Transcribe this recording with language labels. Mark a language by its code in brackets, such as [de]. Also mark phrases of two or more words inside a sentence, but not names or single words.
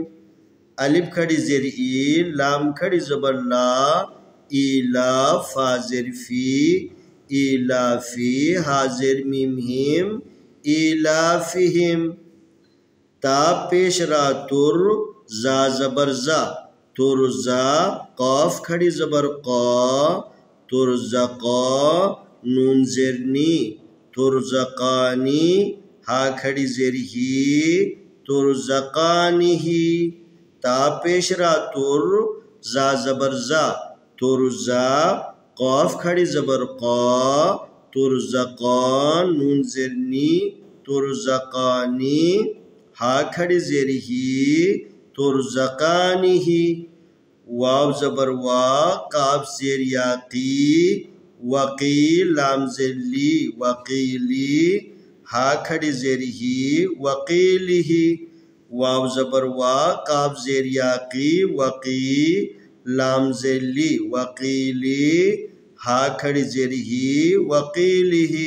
[ur] الف کھڑی زیر ای، لام کھڑی زبر لا، ایلا، فا زیر فی، ایلافی، ہا زیر میم ہیم، ایلافہم۔ تا پیش را تر، زا زبر زا، ترزا، قاف کھڑی زبر قا، ترزقا، نون زیر نی، ترزقانی، ہا کھڑی زیر ہی، ترزقانہی۔ تا پیش را تر، زا زبر زا، ترزا، قاف کھڑی زبر قا، ترزقان، نون زیر نی، ترزقانی، ہا کھڑی زیر ہی، ترزقانہی۔ واو زبر وا، قاف زیر یا قی، وقی، لام زیر لی، وقیلی، ہا کھڑی زیر ہی، وقیلہی۔ واو زبر وا، قاف زیر یا قی، وقی، لام زیر لی، وقیلی، ہا کھڑی زیر ہی، وقیلہی۔